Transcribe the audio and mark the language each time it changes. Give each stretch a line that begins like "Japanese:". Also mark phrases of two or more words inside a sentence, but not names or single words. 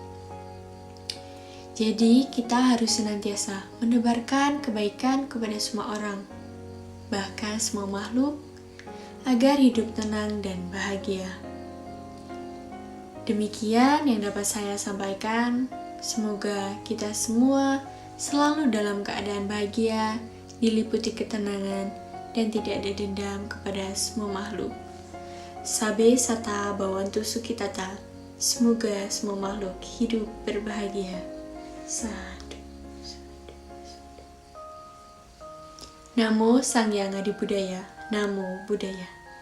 Indonesian: Jadi, kita harus senantiasa menebarkan kebaikan kepada semua orang, bahkan semua makhluk, agar hidup tenang dan bahagia. Demikian yang dapat saya sampaikan. Semoga kita semua selalu dalam keadaan bahagia diliputi ketenangan, dan tidak ada dendam kepada semua makhluk.
Pali: Sabe sata bawantu sukitata,
Indonesian: semoga semua makhluk hidup berbahagia.
Pali: Sadu. Namo Sang Hyang Adi Budaya, Namo Buddhaya.